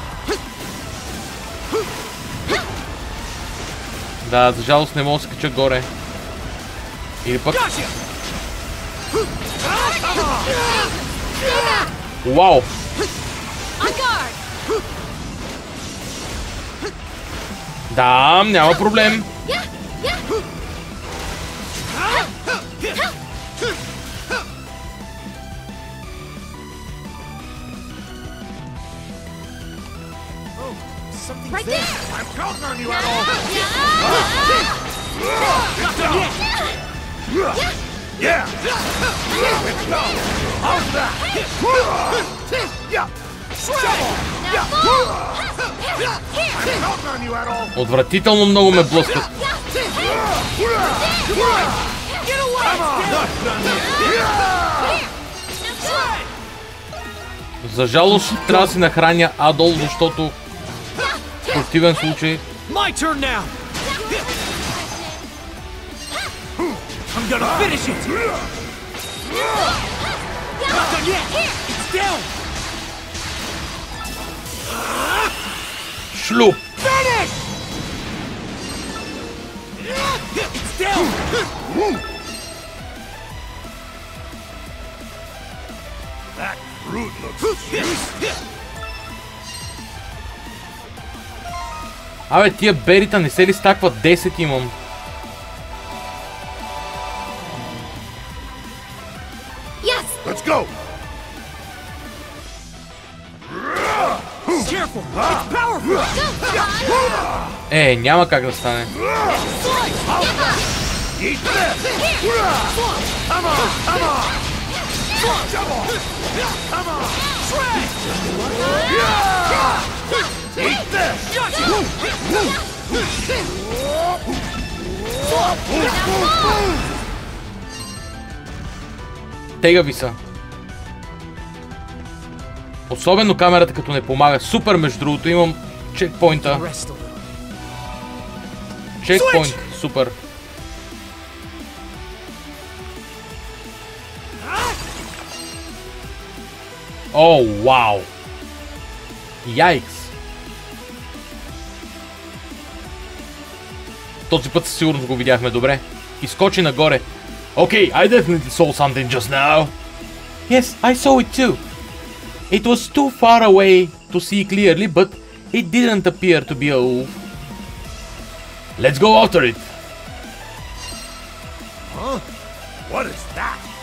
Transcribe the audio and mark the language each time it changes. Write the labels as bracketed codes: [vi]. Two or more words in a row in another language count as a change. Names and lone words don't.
[bg] Да, за жалост не мога да се кача горе. Или пък... Вау! Да, няма проблем. [en] Something's Right there. there! I'm counting on you, Adol. Yeah. It's down. How's that? Yeah. Now fall! I'm counting on you, Adol. [bg] Отвратително много ме блъскат. [en] Get away! [bg] За жалост трябва да си нахраня Адол, защото в противен случай... [en] My turn now. I'm gonna finish it. Not done yet. It's down. [bg] Шлюп! [en] Finish. It's down. That fruit looks juicy. [bg] Абе, тия берита не се ли стакват? 10 имам. [en] Yes! Let's go. Careful. It's powerful. [bg] Няма как да стане. [en] Eat this. Come on. Come on. Come on. Eat this. [bg] Тегави са. Особено камерата като не помага. Супер, между другото, имам чекпоинта. [en] Rest a little. [bg] Чекпоинт, супер. О, вау! Яйкс! Този път със сигурност го видяхме добре. Изкочи нагоре. [en] Okay, I definitely saw something just now. Yes, I saw it too. It was too far away to see clearly, but it didn't appear to be a wolf. Let's go after it. Huh? What is that?